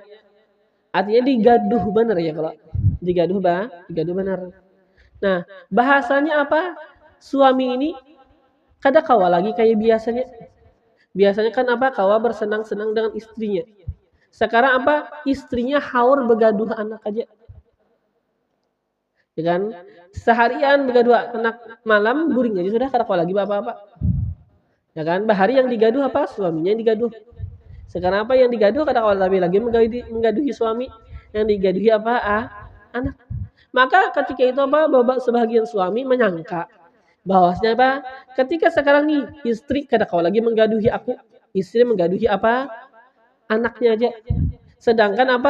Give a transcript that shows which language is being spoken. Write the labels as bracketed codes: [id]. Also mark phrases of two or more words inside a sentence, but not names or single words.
[bjn] Artinya digaduh benar ya kalau digaduh benar. Nah, bahasanya apa? Suami ini kada kawa lagi kayak biasanya. Biasanya kan apa? Kawa bersenang-senang dengan istrinya. Sekarang apa? Istrinya haur begaduh anak aja. Ya kan? Seharian begaduh anak, malam guring aja sudah kada kawa lagi apa-apa. Ya kan? Bahari yang digaduh apa? Suaminya yang digaduh. Sekarang apa yang digaduh kada kawa lagi menggaduhi suami, yang digaduhi apa? Anak. Maka ketika itu apa? Sebagian suami menyangka bahwasanya apa? Ketika sekarang nih istri kada kawa lagi menggaduhi aku, istri menggaduhi apa? Anaknya aja. Sedangkan apa?